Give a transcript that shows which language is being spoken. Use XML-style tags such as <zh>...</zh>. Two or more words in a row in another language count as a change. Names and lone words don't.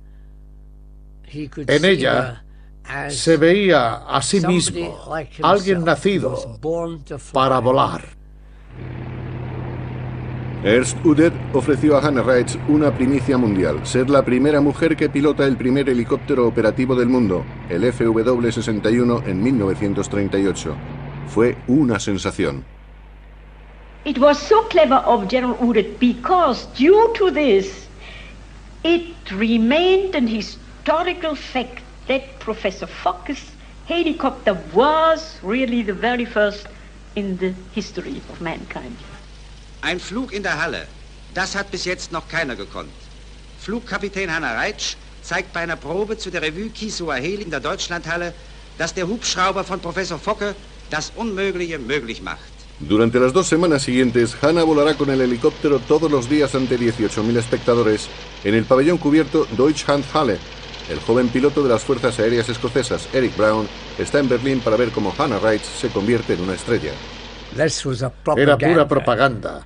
<es>En ella se veía a sí mismo, alguien nacido para volar. Ernst Udet ofreció a Hannah Reitz una primicia mundial, ser la primera mujer que pilota el primer helicóptero operativo del mundo, el FW-61, en 1938. Fue una sensación.</es> <en>It was so clever of General Udet because due to this, it remained an historical fact that Professor Focke's helicopter was really the very first in the history of mankind.</en> <de>Ein Flug in der Halle, das hat bis jetzt noch keiner gekonnt. Flugkapitän Hannah Reitz zeigt bei einer Probe zu der Revue Kiesauer Heli in der Deutschlandhalle, dass der Hubschrauber von Professor Focke das Unmögliche möglich macht.</de> <es>Durante las 2 semanas siguientes, Hannah volará con el helicóptero todos los días ante 18.000 espectadores en el pabellón cubierto Deutschlandhalle. El joven piloto de las Fuerzas Aéreas Escocesas, Eric Brown, está en Berlín para ver cómo Hannah Reitz se convierte en una estrella. Era pura propaganda.</es>